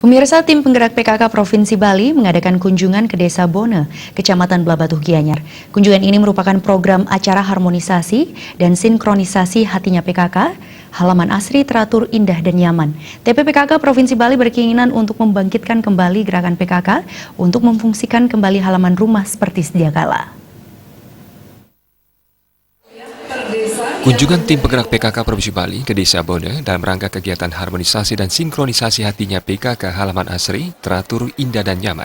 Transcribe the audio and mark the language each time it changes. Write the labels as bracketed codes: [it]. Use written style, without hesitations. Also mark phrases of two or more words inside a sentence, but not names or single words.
[id] Pemirsa, tim penggerak PKK Provinsi Bali mengadakan kunjungan ke Desa Bone, Kecamatan Blabatuh Gianyar. Kunjungan ini merupakan program acara harmonisasi dan sinkronisasi hatinya PKK, halaman asri teratur indah dan nyaman. TPPKK Provinsi Bali berkeinginan untuk membangkitkan kembali gerakan PKK untuk memfungsikan kembali halaman rumah seperti sedia kala. Kunjungan tim penggerak PKK Provinsi Bali ke Desa Bone dalam rangka kegiatan harmonisasi dan sinkronisasi hatinya PKK halaman asri, teratur, indah, dan nyaman.